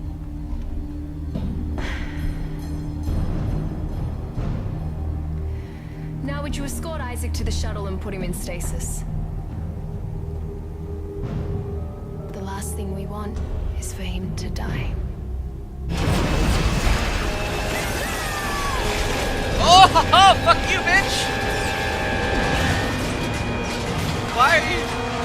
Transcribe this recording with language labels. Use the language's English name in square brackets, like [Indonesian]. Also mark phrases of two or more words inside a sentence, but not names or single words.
[English] Now would you escort Isaac to the shuttle and put him in stasis? The last thing we want is for him to die. Oh, ha, ha, fuck you, bitch! Why are you...